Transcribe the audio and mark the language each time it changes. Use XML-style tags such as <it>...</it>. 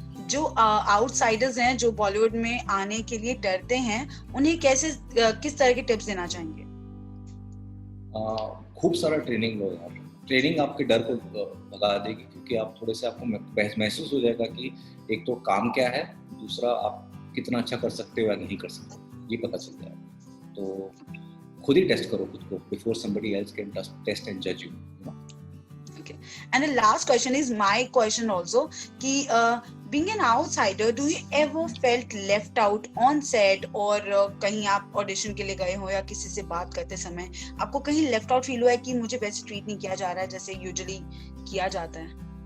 <hi>जो आउटसाइडर्स हैं, जो बॉलीवुड में आने के लिए डरते हैं, उन्हें किस तरह के टिप्स देना चाहेंगे? खूब सारा ट्रेनिंग लो यार। ट्रेनिंग आपके डर को भगा देगी, क्योंकि आप थोड़े से आपको महसूस हो जाएगा कि एक तो काम क्या है, दूसरा आप कितना अच्छा कर सकते हो या नहीं कर सकते, ये पता चल जाएगा। तो खुद ही टेस्ट करो खुद को</hi> <en>Before somebody else can test and judge you, you know? Okay. And the last question is my question also,</en> <hi>कि</hi> <en>being an outsider, do you ever felt left out on set,</en> <hi>और कहीं आप audition के लिए गए हो या किसी से बात करते समय आपको कहीं लेफ्ट आउट फील हुआ है कि मुझे वैसे ट्रीट नहीं किया जा रहा है जैसे यूजुअली किया जाता है?</hi>